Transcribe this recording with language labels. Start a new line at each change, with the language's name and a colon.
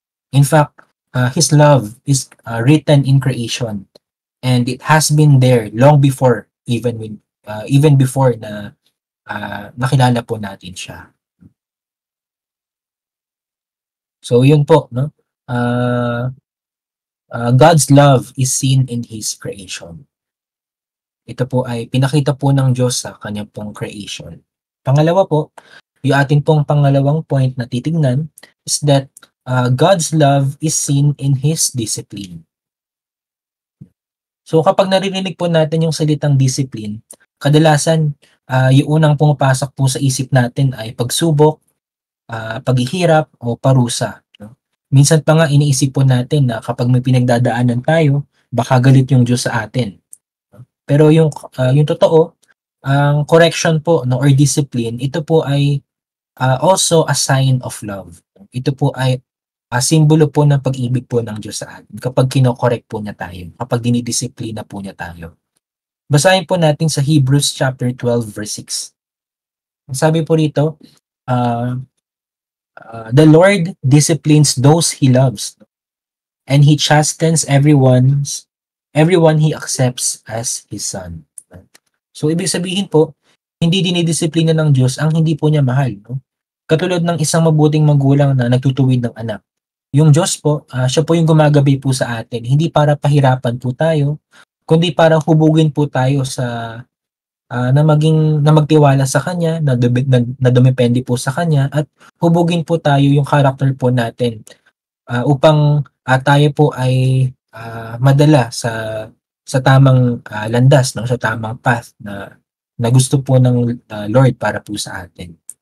English: In fact, His love is written in creation, and it has been there long before, even before
Filipino: na nakilala po natin siya. So yun po, no?
English: God's love is seen in His creation.
Filipino: Ito po ay pinakita po ng Diyos sa kanyang pong creation. Pangalawa po, yung atin pong pangalawang point na titignan
English: is that God's love is seen in His discipline.
Filipino: So kapag naririnig po natin yung salitang discipline, kadalasan yung unang pumapasok po sa isip natin ay pagsubok, paghihirap o parusa. No? Minsan pa nga iniisip po natin na kapag may pinagdadaanan tayo, baka galit yung Diyos sa atin. Pero yung totoo, ang correction po, no, or discipline, ito po ay
English: also a sign of love.
Filipino: Ito po ay simbolo po ng pag-ibig po ng Diyos sa atin kapag kino-correct po niya tayo, kapag dinidisiplina po niya tayo. Basahin po natin sa Hebrews chapter 12 verse 6. Sabi po rito,
English: the Lord disciplines those He loves, and He chastens everyone He accepts as His son.
Filipino: So, ibig sabihin po, hindi dinidisiplina ng Diyos ang hindi po niya mahal. No? Katulad ng isang mabuting magulang na nagtutuwid ng anak. Yung Diyos po, siya po yung gumagabi po sa atin. Hindi para pahirapan po tayo, kundi para hubugin po tayo na magtiwala sa Kanya, na dumepende po sa Kanya, at hubugin po tayo yung character po natin upang tayo po ay madala sa tamang landas, no, sa tamang path na gusto po ng Lord para po sa atin.